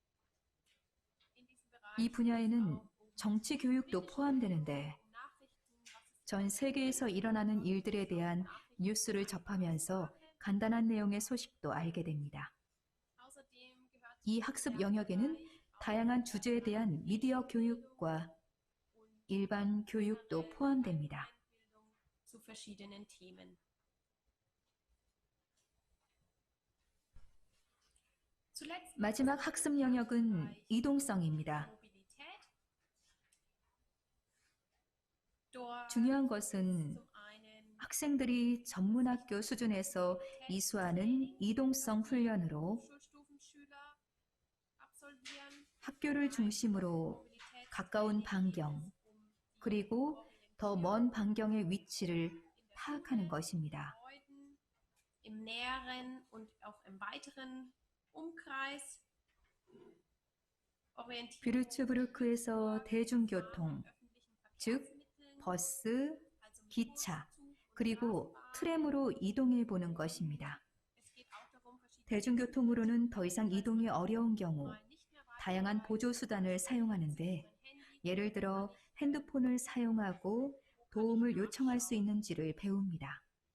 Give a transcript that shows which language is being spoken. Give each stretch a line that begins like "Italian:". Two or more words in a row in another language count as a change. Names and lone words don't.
Korean: 이 분야에는 정치 교육도 포함되는데 전 세계에서 일어나는 일들에 대한 뉴스를 접하면서 간단한 내용의 소식도 알게 됩니다. 이 학습 영역에는 다양한 주제에 대한 미디어 교육과 일반 교육도 포함됩니다.
German: zu verschiedenen Themen. Zuletzt
Korean: 마지막 학습 영역은 이동성입니다.
German: Mobilität. Dort
Korean: 중요한 것은
German: zum einen
Korean: 학생들이 전문학교 수준에서 이수하는 이동성 훈련으로
German: Schulstufenschüler absolvieren,
Korean: 학교를 중심으로 가까운 반경, 그리고 더 먼 반경의 위치를 파악하는 것입니다.
German: Gebäuden, im näheren und auch im weiteren Umkreis orientieren.
Korean: 뷰르츠부르크에서 대중교통, 즉 버스, 기차, 그리고 트램으로 이동해 보는 것입니다. 대중교통으로는 더 이상 이동이 어려운 경우 다양한 보조수단을 사용하는데 예를 들어 핸드폰을 사용하고 도움을 요청할 수 있는지를 배웁니다.